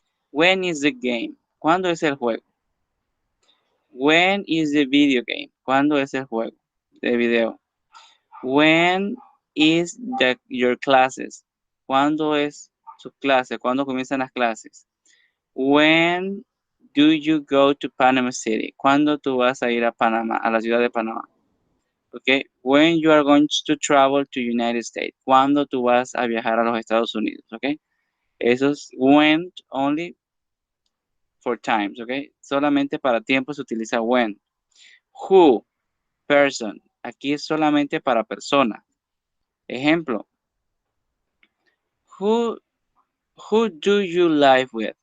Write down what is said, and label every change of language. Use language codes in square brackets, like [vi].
[en] When is the game? [es] ¿Cuándo es el juego? [en] When is the video game? [es] ¿Cuándo es el juego de video? [en] When is your classes? [es] ¿Cuándo es su clase? ¿Cuándo comienzan las clases? [en] When do you go to Panama City? [es] ¿Cuándo tú vas a ir a Panamá, a la ciudad de Panamá? [en] Okay. When you are going to travel to United States? [es] ¿Cuándo tú vas a viajar a los Estados Unidos? Okay. Eso es [en] when only for times, okay. [es] Solamente para tiempo se utiliza when. [en] Who, person. [es] Aquí es solamente para persona. [en] Ejemplo. Who do you live with?